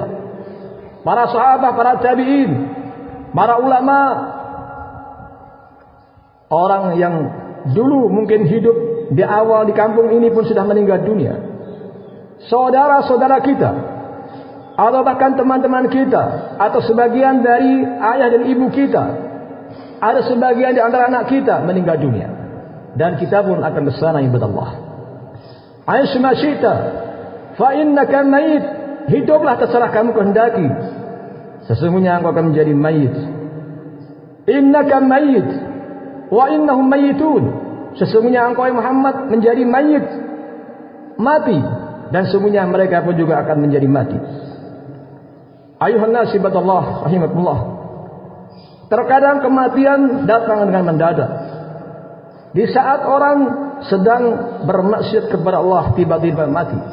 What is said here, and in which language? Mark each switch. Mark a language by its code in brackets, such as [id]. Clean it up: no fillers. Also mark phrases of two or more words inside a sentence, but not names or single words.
[id] Para sahabat, para tabi'in, para ulama, orang yang dulu mungkin hidup di awal di kampung ini pun sudah meninggal dunia. Saudara-saudara kita, atau bahkan teman-teman kita, atau sebagian dari ayah dan ibu kita, ada sebagian di antara anak kita meninggal dunia, dan kita pun akan bersana ibadallah. [ar] عش ما شئت فإنك ميت, [id] hiduplah terserah kamu kehendaki, sesungguhnya engkau akan menjadi mayit. [ar] إنك ميت وإنهم ميتون, [id] sesungguhnya engkau Muhammad menjadi mayit, mati, dan sesungguhnya mereka pun juga akan menjadi mati. [ar] أيها الناس عباد الله رحمكم الله, [id] terkadang kematian datang dengan mendadak. Di saat orang sedang bermaksiat kepada Allah, tiba-tiba mati.